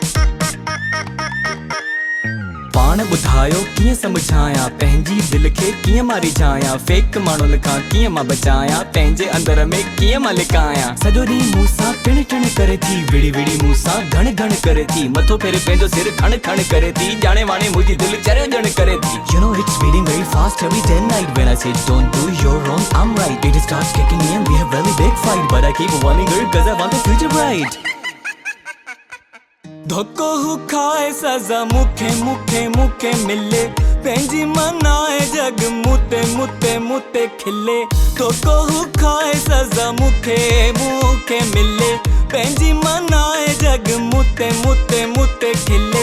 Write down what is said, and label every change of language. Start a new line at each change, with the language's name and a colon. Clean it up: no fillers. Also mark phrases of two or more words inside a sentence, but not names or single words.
Sindhi: पाण ॿुधायो कीअं समझायां, पंहिंजी दिल खे कीअं मां रिझायां, फेक माण्हुनि खां कीअं मां बचायां, पंहिंजे अंदर में कीअं मां लिकायां। सॼो ॾींहुं मूं सां टिण टिण करे थी, विड़ी विड़ी मूं सां घण घण करे थी, मथो फेरे पंहिंजो सिर खण खण करे थी, ॼाणे वाणे मुंहिंजी दिल चरियो ॼण करे थी।
English: You know it's beating very fast every day and night, when I say don't do you're wrong I'm right, it starts kicking in, we have really big fight, but I keep warning her cause I want the future bright।
Sindhi: धोखो हू खाए सजा मुखे मुखे मुखे मिले, पंहिंजी मनाए जग मुते मुते मुते खिले। धोखो हू खाए सजा मुखे मुखे मिले, पंहिंजी मनाए जग मुते मुते मुते खिले।